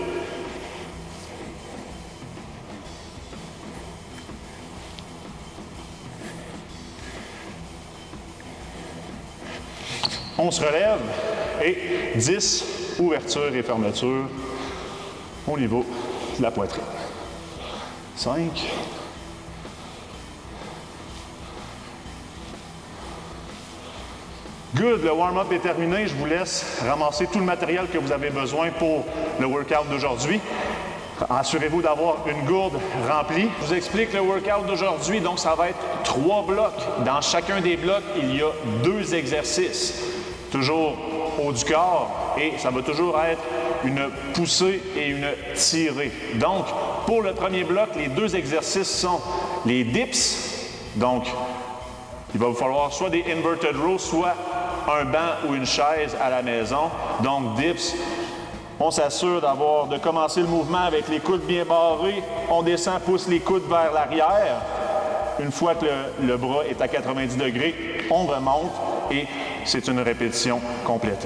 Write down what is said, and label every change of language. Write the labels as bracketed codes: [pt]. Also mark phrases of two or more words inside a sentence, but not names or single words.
[fr] On se relève et 10 ouverture et fermeture au niveau de la poitrine. 5. Good, le warm-up est terminé. Je vous laisse ramasser tout le matériel que vous avez besoin pour le workout d'aujourd'hui. Assurez-vous d'avoir une gourde remplie. Je vous explique le workout d'aujourd'hui. Donc, ça va être 3 blocs. Dans chacun des blocs, il y a 2 exercices. Toujours haut du corps et ça va toujours être une poussée et une tirée. Donc, pour le premier bloc, les 2 exercices sont les dips. Donc, il va vous falloir soit des [en] inverted rows, [fr] soit un banc ou une chaise à la maison. Donc, dips, on s'assure de commencer le mouvement avec les coudes bien barrés. On descend, pousse les coudes vers l'arrière. Une fois que le bras est à 90 degrés, on remonte et c'est une répétition complétée.